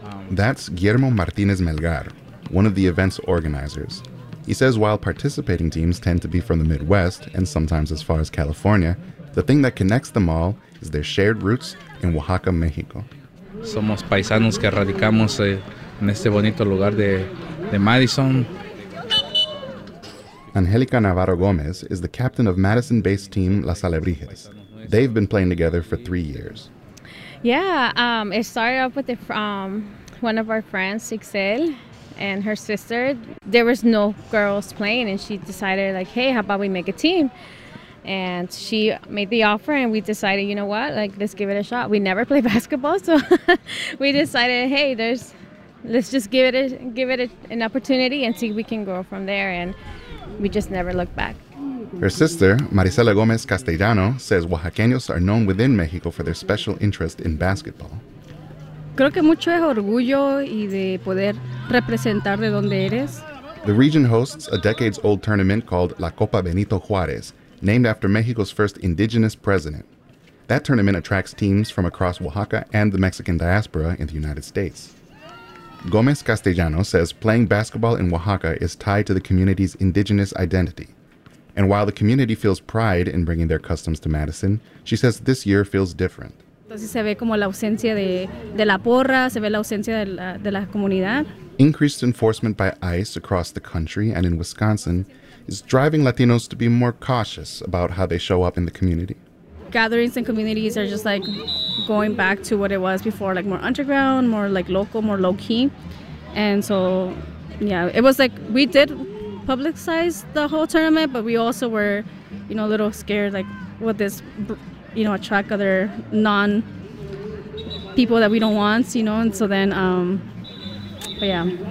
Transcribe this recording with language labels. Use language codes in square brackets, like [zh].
[en] That's Guillermo Martinez Melgar, one of the event's organizers. He says while participating teams tend to be from the Midwest and sometimes as far as California, the thing that connects them all is their shared roots in Oaxaca, Mexico. [es] Somos paisanos que radicamos en este bonito lugar de Madison. [en] Angelica Navarro Gomez is the captain of Madison-based team Las Alebrijes. They've been playing together for 3 years. Yeah, it started off with one of our friends, Ixel, and her sister. There was no girls playing, and she decided, like, hey, how about we make a team? And she made the offer, and we decided, you know what, like, let's give it a shot. We never play basketball, so we decided, hey, let's just give it an opportunity and see if we can grow from there, and we just never looked back. Her sister, Marisela Gomez Castellano, says Oaxaqueños are known within Mexico for their special interest in basketball. [es] Creo que mucho es orgullo y de poder representar de donde eres. [en] The region hosts a decades-old tournament called La Copa Benito Juárez, named after Mexico's first indigenous president. That tournament attracts teams from across Oaxaca and the Mexican diaspora in the United States. Gomez Castellano says playing basketball in Oaxaca is tied to the community's indigenous identity. And while the community feels pride in bringing their customs to Madison, she says this year feels different. [es] Entonces se ve como la ausencia de la porra, se ve la ausencia de la comunidad. [en] Increased enforcement by ICE across the country and in Wisconsin is driving Latinos to be more cautious about how they show up in the community. Gatherings and communities are just like going back to what it was before, like more underground, more like local, more low-key. And so, yeah, it was like we did publicize the whole tournament, but we also were, you know, a little scared, like what this, you know, attract other non-people that we don't want, you know, and so then, but yeah.